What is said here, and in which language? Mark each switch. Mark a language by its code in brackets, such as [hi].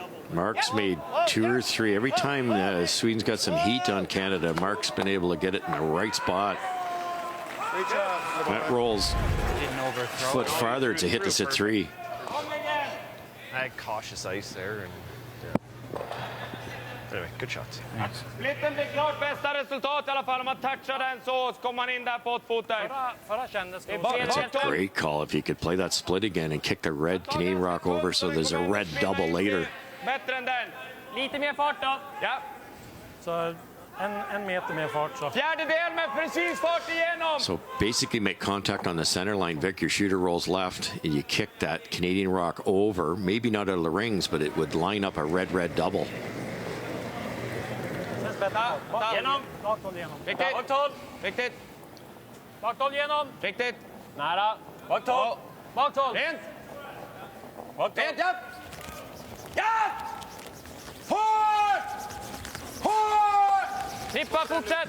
[en] Mark's made 2 or 3. Every time Sweden's got some heat on Canada, Mark's been able to get it in the right spot. That rolls foot farther. It's a hit to sit 3. I had cautious ice there. And, anyway, good shots. [sv] Splitten blir klart bästa resultat I alla fall. Om man touchar den så kommer man in där på ett fot där. [en] That's a great call if you could play that split again and kick the red Canadian rock over so there's a red double later. [sv] Bättre än den. Lite mer fart då. Ja. Så en meter mer fart. Så. Fjärdedel med precis fart igenom. [en] So basically make contact on the center line. Vic, your shooter rolls left and you kick that Canadian rock over. Maybe not out of the rings, but it would line up a red double. [sv] Genom. Riktigt. Bakhåll. Riktigt. Bakhåll genom. Riktigt. Nära. Bakhåll. Bakhåll. Rent. Rent, ja. Ja! Hårt! Hårt! Tippa, fortsätt.